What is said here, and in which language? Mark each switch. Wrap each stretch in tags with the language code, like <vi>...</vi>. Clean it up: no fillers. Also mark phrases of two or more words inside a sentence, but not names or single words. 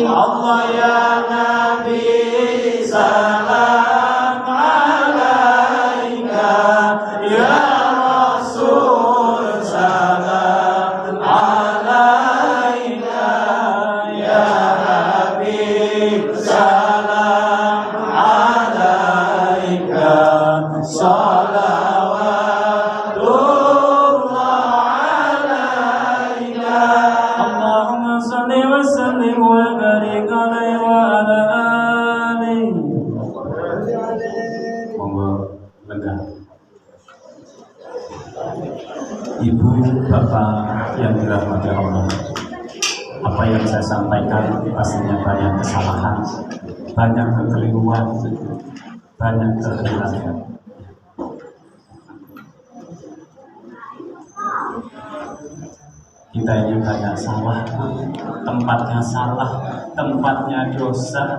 <ar>الله يا نبي سلام عليك، يا رسول سلام عليك، يا حبيب سلام عليك، صلوات الله عليك. اللهم صل وسلم وبارك عليه وعلى آله.</ar> <jv>Monggo lega.</jv> <id>Ibu, Bapak yang dirahmati Allah, apa yang saya sampaikan pastinya banyak kesalahan, banyak kekeliruan, banyak kehilangan. Kita ini banyak salah, tempatnya salah, tempatnya dosa.</id>